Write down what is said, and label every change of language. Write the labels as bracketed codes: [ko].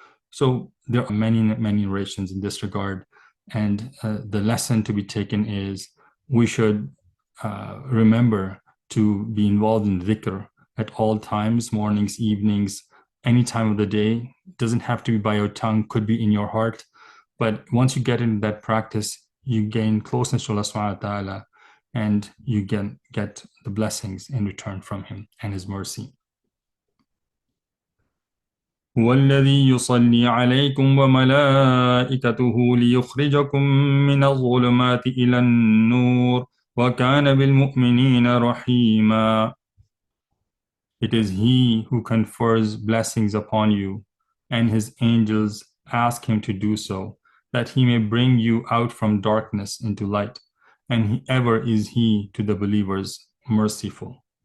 [en] So there are many narrations in this regard, and the lesson to be taken is we should remember to be involved in dhikr at all times, mornings, evenings, any time of the day. It doesn't have to be by your tongue, could be in your heart. But once you get into that practice, you gain closeness to Allah subhanahu wa ta'ala, and you get the blessings in return from Him and His mercy. [ar] هو الذي يصلي عليكم وملائكته ليخرجكم من الظلمات إلى النور وكان بالمؤمنين رحيما. [en] It is He who confers blessings upon you, and His angels ask Him to do so, that He may bring you out from darkness into light, and ever is He to the believers merciful.